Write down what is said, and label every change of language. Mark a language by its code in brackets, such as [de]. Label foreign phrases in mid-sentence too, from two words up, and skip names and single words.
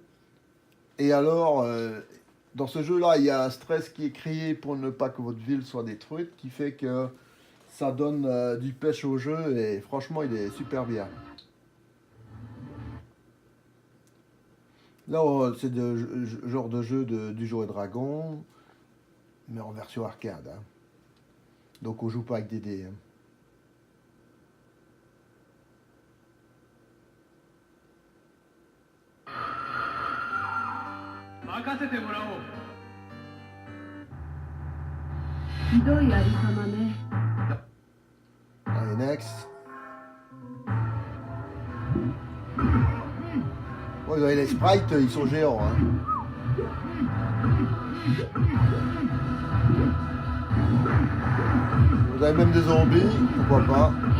[fr] Et alors, dans ce jeu-là, il y a un stress qui est créé pour ne pas que votre ville soit détruite, qui fait que ça donne du pêche au jeu et franchement il est super bien. Là c'est de genre de jeu du Jour et Dragon, mais en version arcade, hein. Donc on joue pas avec des dés, hein. [ja] 任せてもらおう。ひどいありさまね。 [fr] Allez, next. Oh, les sprites, ils sont géants, hein. Vous avez même des zombies, pourquoi pas.